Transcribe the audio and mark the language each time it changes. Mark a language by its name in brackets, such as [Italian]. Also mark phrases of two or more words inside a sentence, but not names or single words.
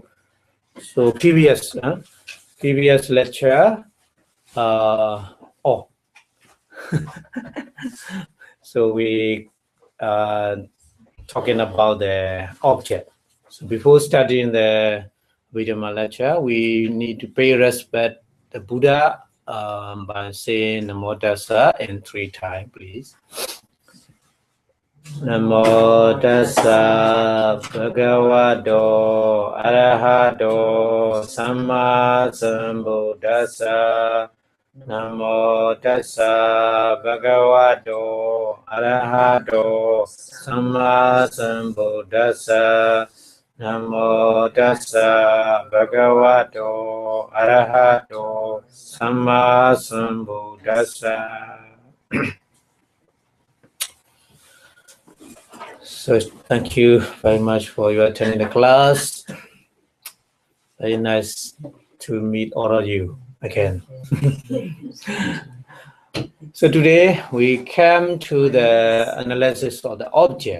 [English] So previous lecture, so we talking about the object. So before studying the Abhidhamma lecture, we need to pay respect to the Buddha by saying [Pali] Namo Tassa [English] in 3 times, please. [Pali] Namo Tassa Bhagavato Arahato Samma Sambuddhassa. Namo Tassa Bhagavato Arahato Samma Sambuddhassa. Namo Tassa Bhagavato Arahato Samma Sambuddhassa. [English] So thank you very much for your attending the class. Very nice to meet all of you again. So today we came to the analysis of the object.